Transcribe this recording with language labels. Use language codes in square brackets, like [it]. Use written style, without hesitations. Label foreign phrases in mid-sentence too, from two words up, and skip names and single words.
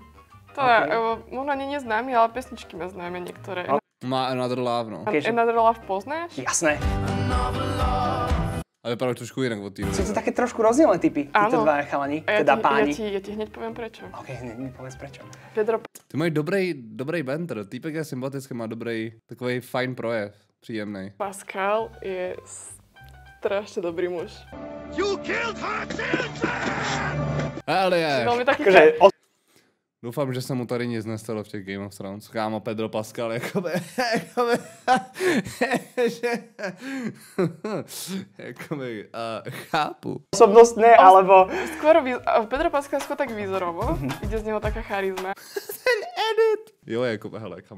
[sk] To je, možno nie neznámy, ale pesničky má známe niektoré. Má Another Love, no. Another Love poznáš? Jasné. [cs] A Ale vypadajú trošku jinak od týho. [sk] Sú to také trošku rozdielne typy, títo dva chalani, teda páni. Ja ti hneď poviem prečo. OK, hneď povedz prečo. Pedro... [cs] Ty mají dobrý banter, týpek je sympatický, má takový fajn projev, příjemný. [sk] Pascal je strašne dobrý muž. [en] You killed her children! [sk] Ale je. Veľmi taký... [cs] Doufám, že se mu tady nic nestalo v těch Game of Thrones. Kámo, Pedro Pascal, jakoby, chápu. [sk] Osobnostné, alebo... Skôr Pedro Pascal skôr tak výzorovo, ide z neho taká charizma. [cs] Ten edit. Jo, jakoby, hele, kam